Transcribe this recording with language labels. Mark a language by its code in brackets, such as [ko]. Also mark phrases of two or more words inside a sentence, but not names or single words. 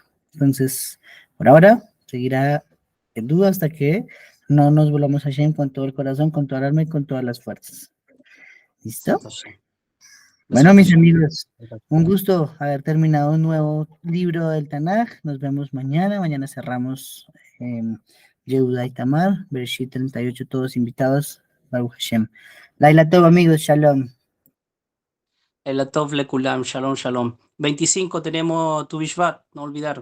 [es] Entonces, por ahora, seguirá en duda hasta que no nos volvamos a Hashem con todo el corazón, con toda el alma y con todas las fuerzas. ¿Listo? Bueno, mis amigos, un gusto haber terminado un nuevo libro del Tanaj. Nos vemos mañana. Mañana cerramos Yehuda y Tamar, Bereshit 38, todos invitados. [he] ברוך השם. לילה טוב, amigos, shalom. אל הטוב לכולם, שלום, שלום. [es] 25 tenemos Tu Bishvat, no olvidar.